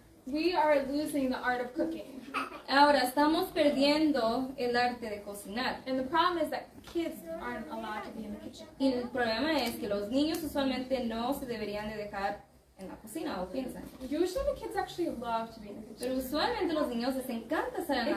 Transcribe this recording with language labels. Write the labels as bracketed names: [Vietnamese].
[English] we are losing the art of cooking. [Spanish] Ahora estamos perdiendo el arte de cocinar. [English] And the problem is that kids aren't allowed to be in the kitchen. [Spanish] Y el problema es que los niños usualmente no se deberían de dejar en la cocina, o piensan. [English] Usually the kids actually love to be in the kitchen. [Spanish] Pero usualmente los niños les encanta estar en la